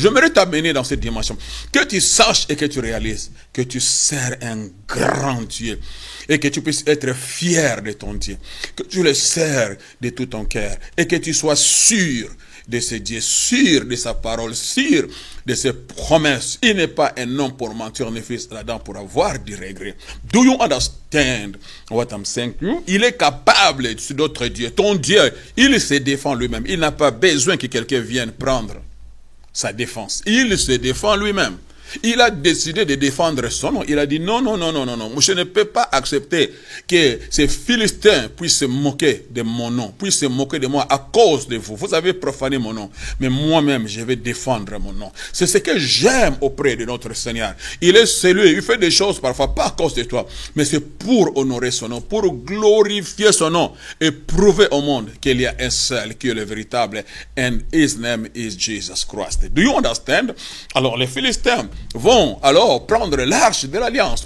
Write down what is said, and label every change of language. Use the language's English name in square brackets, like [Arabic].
[French] J'aimerais t'amener dans cette dimension. Que tu saches et que tu réalises que tu sers un grand Dieu. Et que tu puisses être fier de ton Dieu. Que tu le sers de tout ton cœur. Et que tu sois sûr de ce Dieu, sûr de sa parole, sûr de ses promesses. Il n'est pas un homme pour mentir, ni fils d'Adam pour avoir du regret. [English] Do you understand what I'm saying? [French] Il est capable de d'autres dieux. Ton Dieu, il se défend lui-même. Il n'a pas besoin que quelqu'un vienne prendre sa défense. Il se défend lui-même. Il a décidé de défendre son nom. Il a dit non, non, non, non, non, non. Je ne peux pas accepter que ces Philistins puissent se moquer de mon nom, puissent se moquer de moi à cause de vous. Vous avez profané mon nom. Mais moi-même, je vais défendre mon nom. C'est ce que j'aime auprès de notre Seigneur. Il est celui, il fait des choses parfois pas à cause de toi, mais c'est pour honorer son nom, pour glorifier son nom et prouver au monde qu'il y a un seul qui est le véritable. [English] And his name is Jesus Christ. Do you understand? [French] Alors les Philistins vont alors prendre l'arche de l'alliance.